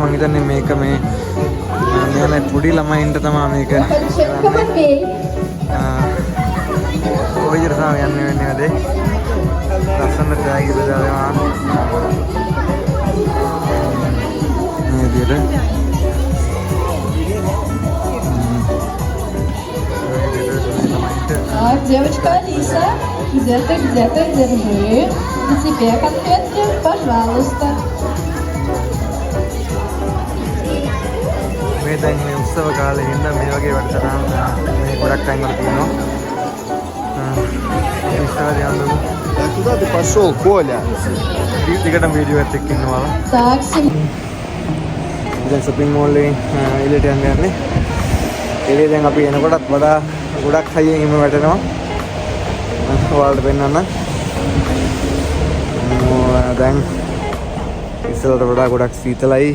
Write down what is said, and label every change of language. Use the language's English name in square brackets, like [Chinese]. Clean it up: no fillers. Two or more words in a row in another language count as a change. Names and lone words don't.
[Sinhala] මම හිතන්නේ මේක මේ මේ පොඩි ළමයින්ට තමයි මේක කරන්නේ. ඔය විදිහට තමයි යන්නේ වෙන්නේ වැඩේ. ලස්සන තෑගි බෙදලා දෙනවා. මේ විදිහට. [Russian] Девочка Алиса, где-то держи. И тебе конфетки, пожалуйста. [Sinhala] මේ දැන් මේ උත්සව කාලේ ඉඳන් මේ වගේ වැඩසටහන් මේ ගොඩක් තැන් වල තියෙනවා. ඒ නිසා යන්න. [Russian] Куда ты пошел, Коля? [Sinhala] ටිකටම වීඩියෝ එකක් එක්ක ඉන්නවා. [Russian] Так, [Sinhala] දැන් [English] shopping mall [Sinhala] එකෙන් එළියට යන්න යන්නේ. එළිය දැන් අපි එනකොටත් වඩා ගොඩක් හයියෙන් හිම වැටෙනවා. ඔයාලට පෙන්නන්න. දැන් ඉස්සරට වඩා ගොඩක් සීතලයි.